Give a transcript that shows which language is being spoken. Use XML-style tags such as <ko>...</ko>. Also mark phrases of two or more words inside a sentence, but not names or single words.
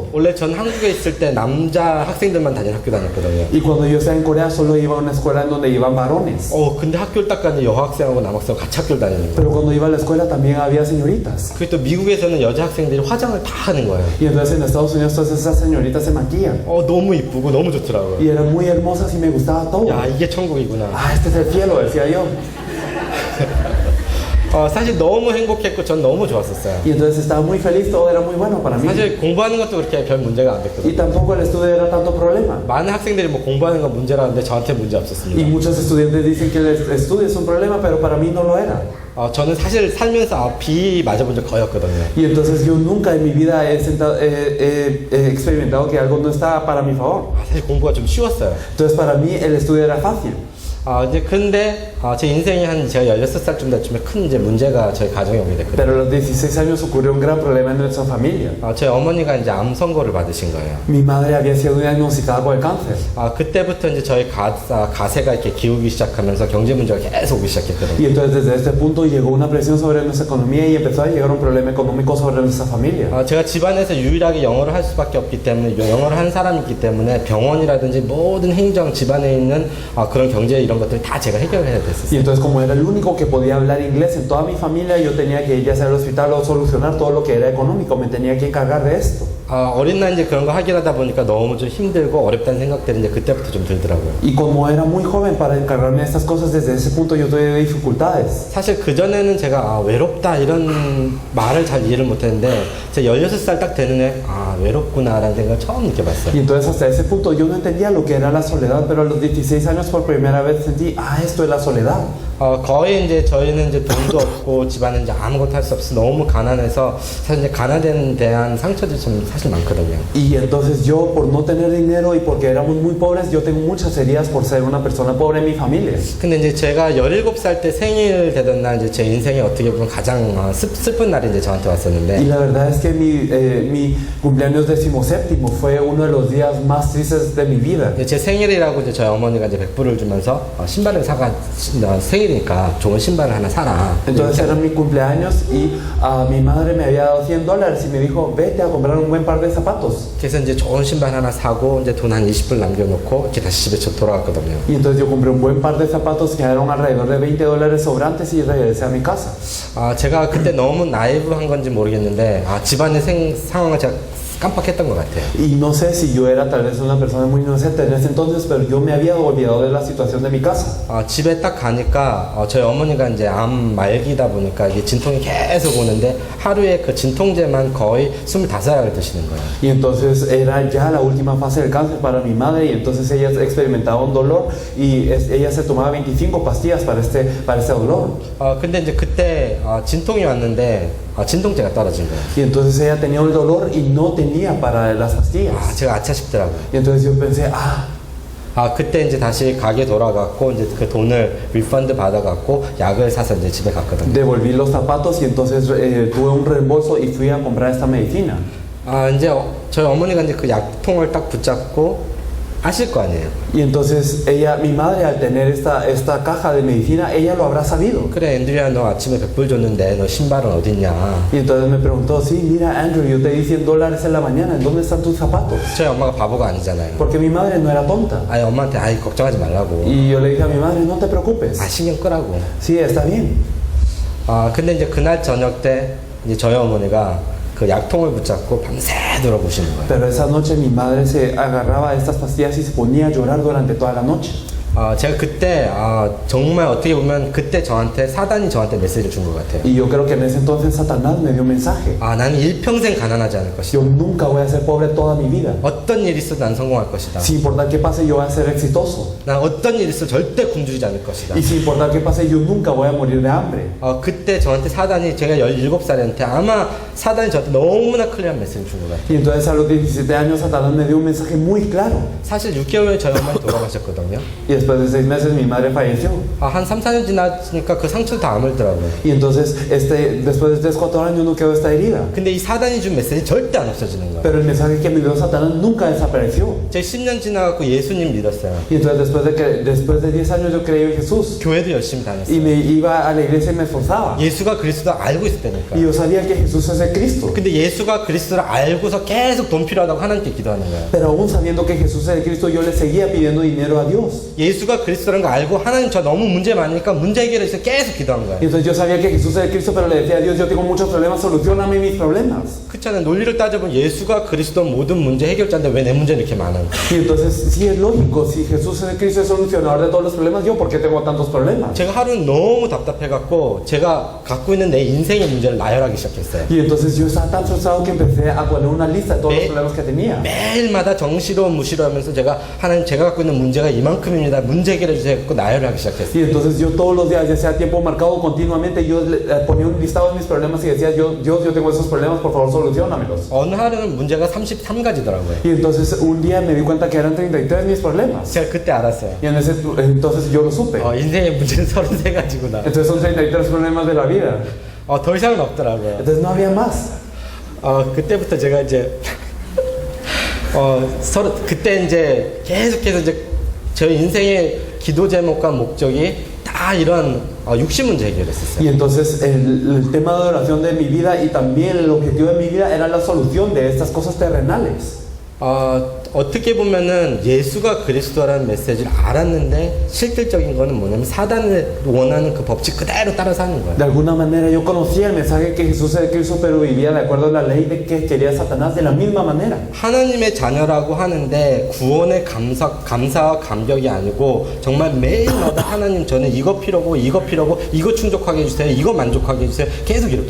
<ko>원래 전 한국에 있을 때 남자 학생들만 다니는 학교 다녔거든요.</ko> <es>Y cuando yo estaba en Corea solo iba a una escuela en donde iban varones.</es> <ko>근데 학교를 딱 갔는데 여학생하고 남학생하고 같이 학교를 다니는 거예요.</ko> <es>Pero cuando iba a la escuela también había señoritas.</es> <ko>그리고 또 미국에서는 여자 학생들이 화장을 다 하는 거예요.</ko> <es>Y entonces en Estados Unidos todas esas señoritas se maquillan.</es> <ko>너무 이쁘고 너무 좋더라고요.</ko> <es>Y eran muy hermosas y me gustaba todo.</es> <ko>야, 이게 천국이구나.</ko> <es>Este es el cielo, decía yo.</es> <ko>사실 너무 행복했고 전 너무 좋았었어요.</ko> <es>Y entonces estaba muy feliz, todo era muy bueno para mí.</es> <ko>사실 공부하는 것도 그렇게 별 문제가 안 Y 됐거든요.</ko> <es>tampoco el estudio era tanto problema.</es> <ko>많은 학생들이 뭐 공부하는 건 문제라는데 저한테 문제 Y 없었습니다.</ko> <es>muchos estudiantes dicen que el estudio es un problema, pero para mí no lo era.</es> <ko>저는 사실 살면서 비 맞아본 적 거의 없거든요.</ko> <es>Y entonces yo nunca en mi vida he experimentado que algo no estaba para mi favor.</es> <ko>사실 공부가 좀 쉬웠어요.</ko> <es>Entonces para mí el estudio era fácil.</es> <ko>이제 근데 제 인생이 제가 16살쯤 됐쯤에 큰 이제 문제가 저희 가정에 오게 됐거든요.</ko> <es>Pero a los 16 años ocurrió un gran problema en nuestra familia.</es> <ko>저희 어머니가 이제 암 선고를 받으신 거예요.</ko> <es>Mi madre había sido diagnosticada con el cáncer.</es> <ko>그때부터 이제 저희 가세가 이렇게 기우기 시작하면서 경제 문제가 계속 오기 시작했거든요.</ko> <es>Y entonces desde este punto llegó una presión sobre nuestra economía y empezó a llegar un problema económico sobre nuestra familia.</es> <ko>제가 집안에서 유일하게 영어를 할 수밖에 없기 때문에 영어를 한 사람이 있기 때문에 병원이라든지 모든 행정 집안에 있는 그런 경제 이런 것들 다 제가 해결해야 Y 됐었어요.</ko> <es>entonces como era el único que podía hablar inglés en toda mi familia, yo tenía que ir ya sea al hospital o solucionar todo lo que era económico, me tenía que encargar de esto.</es> <ko>어린 나이 이제 그런 거 하긴 하다 보니까 너무 좀 힘들고 어렵다는 생각들이 이제 그때부터 좀 들더라고요.</ko> <es>Y como era muy joven para encargarme de estas cosas, desde ese punto yo tuve dificultades.</es> <ko>사실 그전에는 제가 외롭다 이런 말을 잘 이해를 못했는데 제가 16살 딱 되는 해 외롭구나라는 생각을 처음 느껴봤어요.</ko> <es>Y entonces hasta ese punto yo no entendía lo que era la soledad, pero a los 16 años por primera vez sentí, esto es la soledad.</es> <ko>거의 이제 저희는 이제 돈도 없고 집안은 이제 아무것도 할 수 없어 너무 가난해서 사실 이제 가난에 대한 상처들이 좀 사실 많거든요.</ko> <es>Y entonces yo, por no tener dinero y porque éramos muy pobres, yo tengo muchas heridas por ser una persona pobre en mi familia.</es> <ko>근데 이제 제가 17살 때 생일 되던 날 이제 제 인생에 어떻게 보면 가장 슬픈 날이 이제 저한테 Y 왔었는데</ko> <es>la verdad es que mi cumpleaños 17º fue uno de los días más tristes de mi vida.</es> <ko>제 생일이라고 이제 저희 어머니가 이제 100불을 주면서 신발을 생일이니까 좋은 신발을 하나 사라.</ko> <es>Entonces era mi cumpleaños y mi madre me había dado $100 y me dijo, vete a comprar un buen par de zapatos.</es> <ko>그래서 이제 좋은 신발 하나 사고 이제 돈 한 20불 남겨놓고 이렇게 다시 집에 돌아왔거든요.</ko> <es>Y entonces yo compré un buen par de zapatos que eran alrededor de $20 sobrantes y regresé a mi casa.</es> <ko>제가 그때 너무 나이브한 건지 모르겠는데 집안의 상황을 제가 깜빡했던 것 같아요.</ko> <es>Y no sé si yo era tal vez una persona muy inocente en ese entonces, pero yo me había olvidado de la situación de mi casa.</es> <ko>집에 딱 가니까 저희 어머니가 이제 암 말기다 보니까 이게 진통이 계속 오는데 하루에 그 진통제만 거의 25알을 드시는 거예요.</ko> <es>Y entonces era ya la última fase del cáncer para mi madre y entonces ella experimentaba un dolor y ella se tomaba 25 pastillas para este dolor.</es> <ko>근데 이제 그때 진통이 왔는데 진통제가 떨어진 거예요.</ko> <es>Y entonces ella tenía el dolor y no tenía para las pastillas.</es> <ko>제가 아차 싶더라고요.</ko> <es>Y entonces yo pensé,</es> <ko>그때 이제 다시 가게 돌아갔고 이제 그 돈을 리펀드 받아갖고 약을 사서 이제 집에 갔거든요.</ko> <es>devolví los zapatos y entonces tuve un reembolso y fui a comprar esta medicina.</es> <ko>이제 저희 어머니가 이제 그 약통을 딱 붙잡고 아실 거 아니에요.</ko> <es>Y entonces mi madre al tener esta caja de medicina, ella lo habrá sabido.</es> <ko>그래 앤드류야 너 아침에 100불 줬는데 너 신발은 어딨냐.</ko> <es>Y entonces me preguntó, sí, mira Andrew, yo te di $100 en la mañana, ¿en dónde están tus zapatos?</es> <ko>저희 엄마가 바보가 아니잖아요.</ko> <es>Porque mi madre no era tonta.</es> <ko>엄마한테 걱정하지 말라고.</ko> <es>Y yo le dije a mi madre, no te preocupes.</es> <ko>신경 끄라고.</ko> <es>Sí, está bien.</es> <ko>근데 이제 그날 저녁 때 이제 저희 어머니가 그 약통을 붙잡고 밤새 돌아보시는 거예요.</ko> <es>Pero esa noche mi madre se agarraba a estas pastillas y se ponía a llorar durante toda la noche.</es> <ko>제가 그때 정말 어떻게 보면 그때 사단이 저한테 메시지를 준 것 같아요.</ko> <es>Y yo creo que en ese entonces Satanás me dio un mensaje.</es> <ko>나는 일평생 가난하지 않을 것이다.</ko> <es>Yo nunca voy a ser pobre toda mi vida.</es> <ko>어떤 일이 있어도 난 성공할 것이다.</ko> <es>Sin importar qué pase, yo voy a ser exitoso.</es> <ko>난 어떤 일이 있어도 절대 굶주리지 않을 것이다.</ko> <es>Y sin importar qué pase, yo nunca voy a morir de hambre.</es> <ko>그때 저한테 사단이 제가 17살이었는데 아마 사단이 저한테 너무나 클리어한 메시지를 준 것 같아요.</ko> <es>Y entonces a los 17 años Satanás me dio un mensaje muy claro.</es> <ko>사실 6개월 후에 저희 엄마는 돌아가셨거든요.</ko> <es>Y después de 6 meses mi madre falleció.</es> <ko>한 3, 4년 지나니까 그 상처도 다 아물더라고요.</ko> <es>Y entonces después de 3, 4 años no quedó esta herida.</es> <ko>근데 이 사단이 준 메시지 절대 안 없어지는 거예요.</ko> <es>Pero el mensaje que me dio Satanás nunca desapareció.</es> <ko>제가 10년 지나갖고 예수님 믿었어요.</ko> <es>Y entonces después de 10 años yo creí en Jesús.</es> <ko>교회도 열심히 Y 다녔어요.</ko> <es>me iba a la iglesia y me esforzaba.</es> <ko>예수가 그리스도 알고 있었다니까.</ko> <es>Y yo sabía que Jesús es el Cristo.</es> <ko>근데 예수가 그리스도를 알고서 계속 돈 필요하다고 하나님께 기도하는 거예요.</ko> <es>Pero aún sabiendo que Jesús es el Cristo, yo le seguía pidiendo dinero a Dios.</es> <ko>예수가 그리스도라는 거 알고 하나님 저 너무 문제 많으니까 문제 해결을 위해서 계속 기도한 거예요.</ko> <es>Y entonces yo sabía que Jesús es el Cristo, pero le decía a Dios, yo tengo muchos problemas, solucioname mis problemas.</es> <ko>그렇잖아요. 논리를 따져보면 예수가 그리스도 모든 문제 해결자인데 왜 내 문제는 이렇게 많아?</ko> <es>Y entonces sí es lógico, si Jesús es el Cristo, es solucionador de todos los problemas, ¿yo por qué tengo tantos problemas?</es> <ko>제가 하루는 너무 답답해갖고 제가 갖고 있는 내 인생의 문제를 나열하기 시작했어요.</ko> <es>Y entonces yo estaba tan frustrado que empecé a poner una lista de todos los problemas que tenía.</es> <ko>매일마다 정시로 무시로 하면서 하나님 제가 갖고 있는 문제가 이만큼입니다. 문제 해결해 주세요. 갖고 나열을 하기 시작했어요.</ko> <es>Y entonces yo todos los días, ya sea tiempo marcado continuamente, yo ponía un listado de mis problemas y decía, Dios, yo tengo esos problemas, por favor solucionamelos.</es> <ko>어느 하루는 문제가 33가지더라고요.</ko> <es>Y entonces un día me di cuenta que eran 33 mis problemas.</es> <ko>제가 그때 알았어요.</ko> <es>Y entonces yo lo supe.</es> <ko>인생의 문제는 33가지구나.</ko> <es>Entonces son 33 problemas de la vida.</es> <ko>더 이상은 없더라고요.</ko> <es>Entonces no había más.</es> <ko>그때부터 제가 이제 그때 이제 계속해서 이제 저희 인생의 기도 제목과 목적이 다 이런 육신 문제 해결했었어요.</ko> <es>Y entonces el tema de oración de mi vida y también el objetivo de mi vida era la solución de estas cosas terrenales.</es> <ko>어떻게 보면은 예수가 그리스도라는 메시지를 알았는데 실질적인 거는 뭐냐면 사단이 원하는 그 법칙 그대로 따라 사는 거예요.</ko> <es>De alguna manera yo conocía el mensaje que Jesús es Cristo, pero vivía de acuerdo a la ley de que quería Satanás de la misma manera.</es> <ko>하나님의 자녀라고 하는데 구원의 감사와 감격이 아니고 정말 매일마다 하나님 저는 이거 필요고 이거 필요고 이거 충족하게 해주세요 이거 만족하게 해주세요 계속 이렇게</ko>